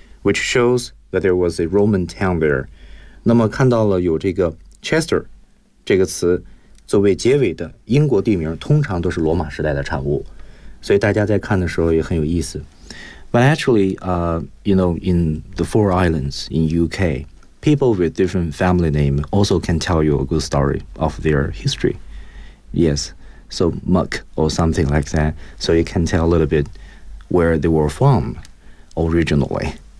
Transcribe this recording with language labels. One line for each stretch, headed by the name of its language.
English: Which shows that there was a Roman town there.
Chinese: 那么看到了有这个 Chester 这个词作为结尾的英国地名，通常都是罗马时代的产物，所以大家在看的时候也很有意思。
English: But actually, you know, in the Four Islands in UK, people with different family name also can tell you a good story of their history. Yes, so Muck or something like that, so you can tell a little bit where they were from originally.